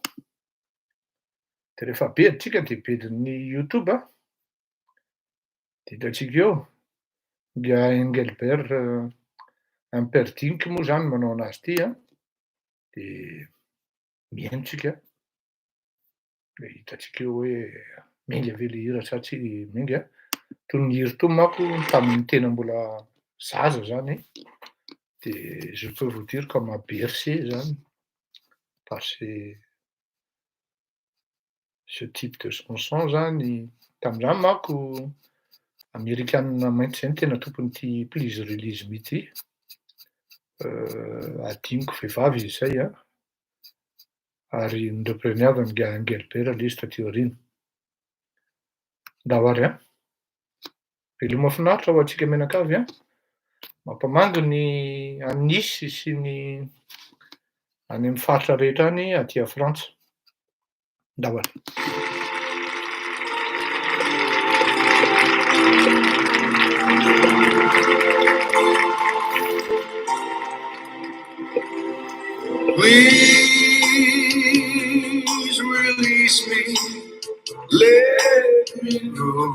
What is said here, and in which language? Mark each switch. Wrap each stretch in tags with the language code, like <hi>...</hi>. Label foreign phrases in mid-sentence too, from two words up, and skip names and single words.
<mg>de rehefa beditsika de bedin'ny YouTube a, de hitantsika eo, nga Engelbert Humperdinck moa zany manao anazy ity a, de mihaino tsika, de hitantsika eo hoe menga ve le hira sa tsy menga, toy ny hira to manko tamin'ny tena mbola zaza zany,</mg> <fr>de je peux vous dire qu'on m'a bercé zany par ce type de chanson zany.</fr> <mg>Tamin'izany manko Amerikanina mainty zay no tena tompon'ity Please Release Me ity, adinoko vehivavy izy zay a, ary ny repreneur-ny nga Engelbert le izy taty aoriana. Dahoary a, veloma mahafinaritra ho antsika menakavy a, mampamango ny anisy sy ny any amin'ny faritra rehetra any aty a Frantsa. Dahoary.</mg> <en>Please release me, let me go.</en>